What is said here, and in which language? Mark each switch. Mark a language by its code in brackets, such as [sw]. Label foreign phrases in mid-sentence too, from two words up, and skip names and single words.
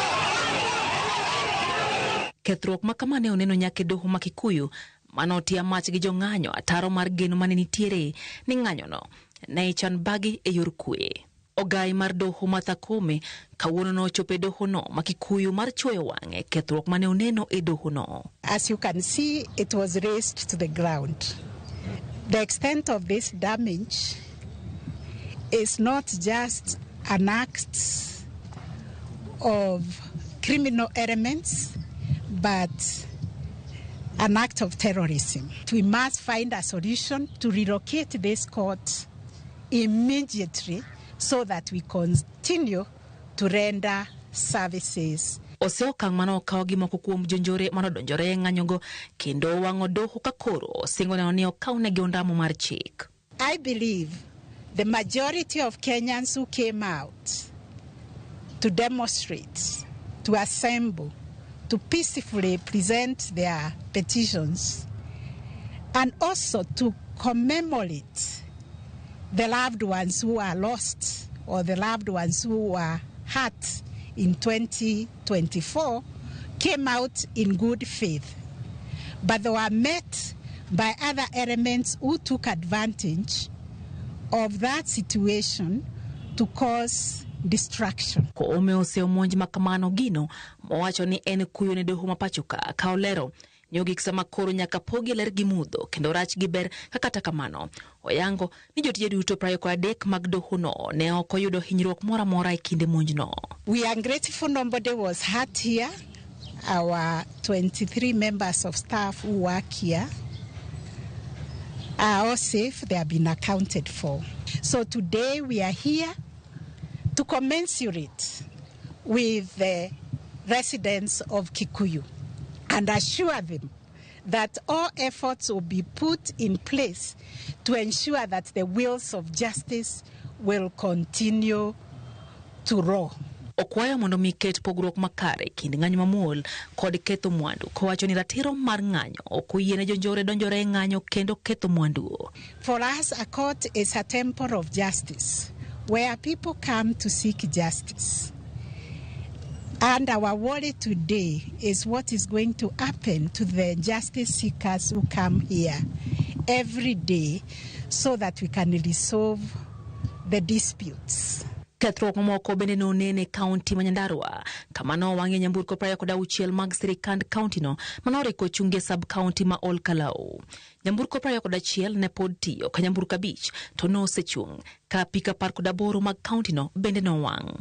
[luo] Kethruok ma kamane oneno nyaka e doho ma Kikuyu manotia mach gi jong'anyo ataro mar geno mane nitiere ni ng'anyono ne ichan bagi e yor kwe. Ogai mar Doho Martha Koome kawuono nochopo e doho no ma Kikuyu mar chwoyo wang'e kethruok mane oneno e doho no. [en] As you can see, it was razed to the ground. The extent of this damage is not just an act of criminal elements, but an act of terrorism. We must find a solution to relocate this court immediately so that we continue to render services. [luo] Oseokang' mano okawo gi moko kuom jonjore manodonjore ng'anyogo kendo wang'o doho ka koro osingo neno ni okawnegi ondamo mar chik. [en] I believe the majority of Kenyans who came out to demonstrate, to assemble, to peacefully present their petitions, and also to commemorate the loved ones who are lost or the loved ones who were hurt in 2024 came out in good faith. But they were met by other elements who took advantage of that situation to cause destruction. [luo] Koome oseomonj makamano gino mowacho ni en kuyo ne doho mapachoka ka olero nyogik sama koro nyaka pogi ler gi mudho kendo rach gi ber kata kamano oyango ni jotije duto 23 mag doho no ne ok oyudo hinyruok moro amora e kinde monjno. [en] We are grateful nobody was hurt here. Our 23 members of staff who work here are all safe. They have been accounted for. So today we are here to commensurate with the residents of Kikuyu and assure them that all efforts will be put in place to ensure that the wheels of justice will continue to roll. [luo] Okwayo mondo miket pogruok makare kind ng'anyo mamuol kod ketho mwandu kowacho ni ratiro mar ng'anyo ok oyiene jonjore donjore ng'anyo kendo ketho mwandu. [en] For us, a court is a temple of justice where people come to seek justice. And our worry today is what is going to happen to the justice seekers who come here every day so that we can resolve the disputes. [luo] Kethruok moko bende nonene kaunti ma Nyandarua kamano wang'e nyamburko 26 mag sirikand kaunti no manoriko chunge sub kaunti ma Ol Kalou. Nyamburko 21 ne pod tiyo ka nyamburko 5 to nosechung ka pika par 8 mag kaunti no bende nowang'.